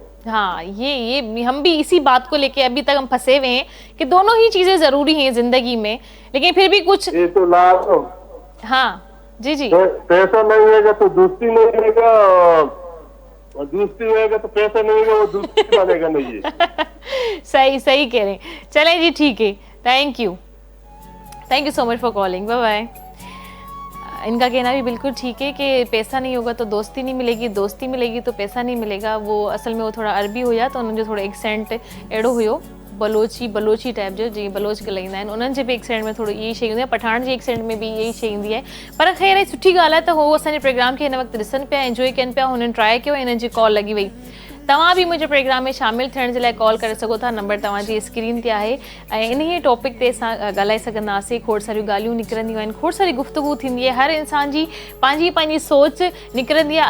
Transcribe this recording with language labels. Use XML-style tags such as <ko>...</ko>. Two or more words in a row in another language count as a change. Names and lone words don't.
<hi>हाँ ये हम भी इसी बात को लेके अभी तक हम फंसे हुए हैं कि दोनों ही चीजें जरूरी हैं जिंदगी में, लेकिन फिर भी कुछ ये तो हाँ जी जी पैसा नहीं रहेगा तो दोस्ती नहीं रहेगा, और दोस्ती रहेगा तो पैसा नहीं रहेगा, वो दोस्ती बनेगा नहीं है। सही कह रहे हैं। चलें जी ठीक है,</hi> <en>Thank you so much for calling, bye bye.</en> <hi>इनका कहना भी बिल्कुल ठीक है कि पैसा नहीं होगा तो दोस्ती नहीं मिलेगी, दोस्ती मिलेगी तो पैसा नहीं मिलेगा।</hi> <sd>वो असल में वो थोड़ा अरबी हुआ तो उन्हनि जो थोड़ा एक्सेंट अहिड़ो हुयो, बलोची टाइप जो, जीअं बलोच ॻाल्हाईंदा आहिनि, उन्हनि जे बि एक्सेंट में थोड़ी इहा शइ हूंदी आहे, पठान जी एक्सेंट में भी यही शइ ईंदी आहे। पर ख़ैर सुठी ॻाल्हि आहे त हो असांजे प्रोग्राम खे हिन वक़्तु ॾिसनि पिया, एंजॉय कनि पिया, हुननि ट्राई कयो, हिननि जी कॉल लॻी वई। तव्हां भी मुंहिंजे प्रोग्राम में शामिल थियण जे लाइ कॉल करे सघो था, नंबर तव्हांजी स्क्रीन ते आहे। ऐं इन ई टॉपिक ते असां ॻाल्हाए सघंदासीं, खोड़ सारियूं ॻाल्हियूं निकिरंदियूं आहिनि, खोड़ सारी गुफ्तगू थींदी आहे, हर इंसान जी पंहिंजी सोच निकिरंदी आहे।</sd>